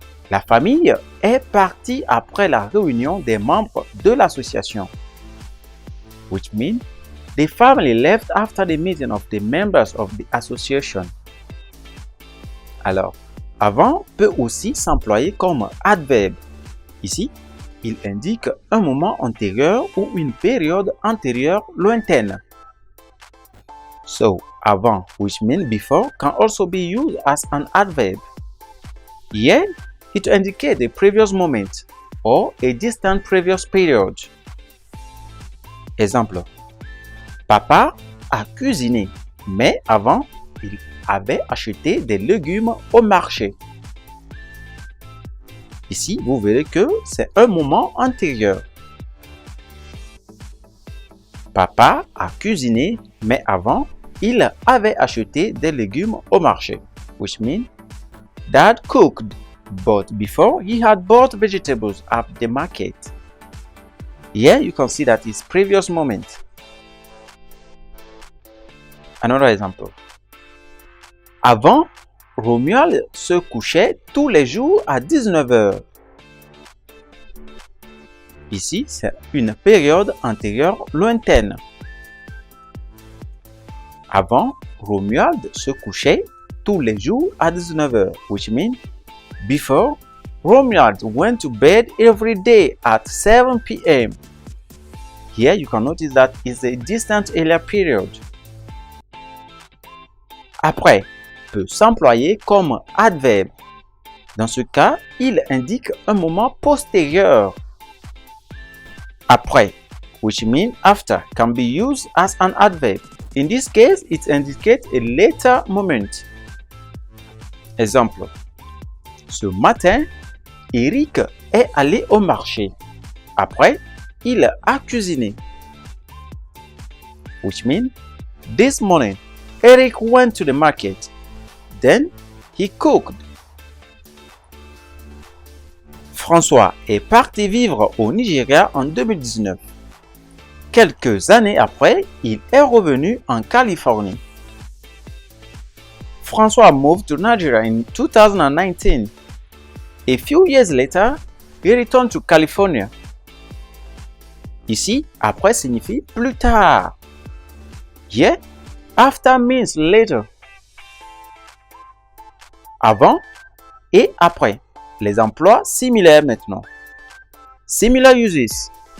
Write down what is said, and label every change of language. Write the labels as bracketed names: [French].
[French] La famille est partie après la réunion des membres de l'association, [English] which means the family left after the meeting of the members of the association. [French] Alors, avant peut aussi s'employer comme adverbe. Ici, il indique un moment antérieur ou une période antérieure lointaine. [English] So, avant, which means before, can also be used as an adverb. Here, it indicates a previous moment or a distant previous period. Exemple. [French] Papa a cuisiné, mais avant, il avait acheté des légumes au marché. Ici, vous verrez que c'est un moment antérieur. Papa a cuisiné, mais avant, il avait acheté des légumes au marché, [English] which means Dad cooked, but before he had bought vegetables at the market. Here you can see that it's previous moment. Another example. [French] Avant, Romuald se couchait tous les jours à 19 heures. Ici, c'est une période antérieure lointaine. Avant, Romuald se couchait tous les jours à 19 heures, [English] which means before, Romuald went to bed every day at 7 p.m. Here you can notice that it's a distant earlier period. [French] Après peut s'employer comme adverbe. Dans ce cas, il indique un moment postérieur. [English] Après, which means after, can be used as an adverb. In this case, it indicates a later moment. [French] Exemple. Ce matin, Eric est allé au marché. Après, il a cuisiné. [English] Which means, this morning, Eric went to the market. Then, he cooked. [French] François est parti vivre au Nigeria en 2019. Quelques années après, il est revenu en Californie. [English] François moved to Nigeria in 2019. A few years later, he returned to California. [French] Ici, après signifie plus tard. [English] Here, after means later. [French] Avant et après. Les emplois similaires maintenant. [English] Similar uses.